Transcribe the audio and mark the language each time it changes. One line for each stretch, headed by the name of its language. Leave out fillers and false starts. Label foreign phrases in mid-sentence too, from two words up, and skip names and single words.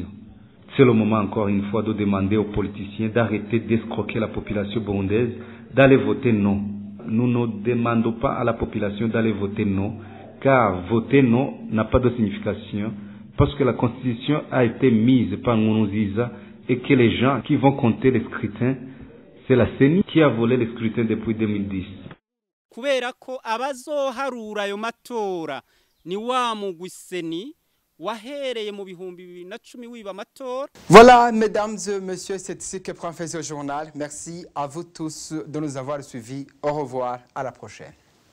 French: C'est le moment encore une fois de demander aux politiciens d'arrêter d'escroquer la population burundaise, d'aller voter non. Nous ne demandons pas à la population d'aller voter non, car voter non n'a pas de signification, parce que la constitution a été mise par Nkurunziza et que les gens qui vont compter les scrutins, c'est la CENI qui a volé les scrutins depuis 2010.
Rundi: Kubera ko abazoharura ayo matora ni wa mugwi CENI wahereye mu bihumbi 2010 wiba matora.
French: Voilà, mesdames et messieurs, c'est ici que prend fin ce journal. Merci à vous tous de nous avoir suivis. Au revoir, à la prochaine.